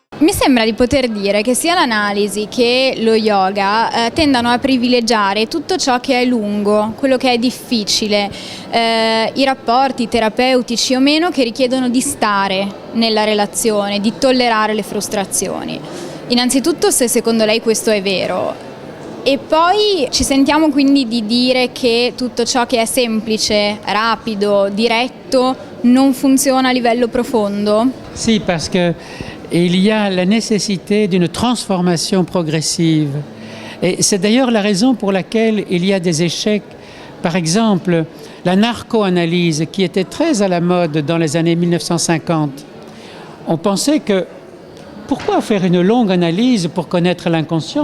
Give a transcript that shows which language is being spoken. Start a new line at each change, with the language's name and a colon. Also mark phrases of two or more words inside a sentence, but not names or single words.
Italian: Mi sembra di poter dire che sia l'analisi che lo yoga tendano a privilegiare tutto ciò che è lungo, quello che è difficile, i rapporti terapeutici o meno che richiedono di stare nella relazione, di tollerare le frustrazioni. Innanzitutto, se secondo lei questo è vero. E poi ci sentiamo quindi di dire che tutto ciò che è semplice, rapido, diretto non funziona a livello profondo? Si,
French: parce que il y a la nécessité d'une transformation progressive. Et c'est d'ailleurs la raison pour laquelle il y a des échecs. Par exemple, la narco-analyse, qui était très à la mode dans les années 1950. On pensait que pourquoi faire une longue analyse pour connaître l'inconscient?